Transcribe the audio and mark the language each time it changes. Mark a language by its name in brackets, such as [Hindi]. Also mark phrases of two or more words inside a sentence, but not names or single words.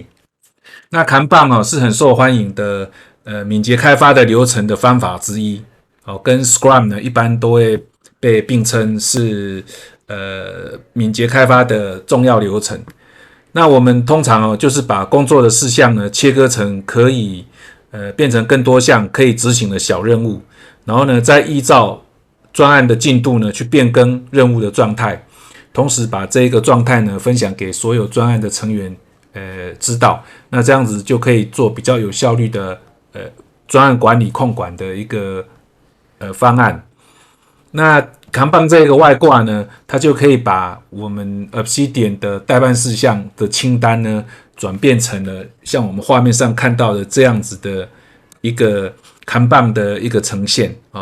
[Chinese] 那看板是很受歡迎的敏捷開發的流程的方法之一，跟 Scrum 呢一般都會被並稱是敏捷開發的重要流程。那我們通常就是把工作的事項呢切割成可以變成更多項可以執行的小任務，然後呢再依照專案的進度呢去變更任務的狀態，同時把這個狀態呢分享給所有專案的成員知道，那這樣子就可以做比較有效率的專案管理控管的一個方案。那看板這個外掛呢，它就可以把我們 Obsidian 的代辦事項的清單呢，轉變成了像我們畫面上看到的這樣子的一個看板的一個呈現啊。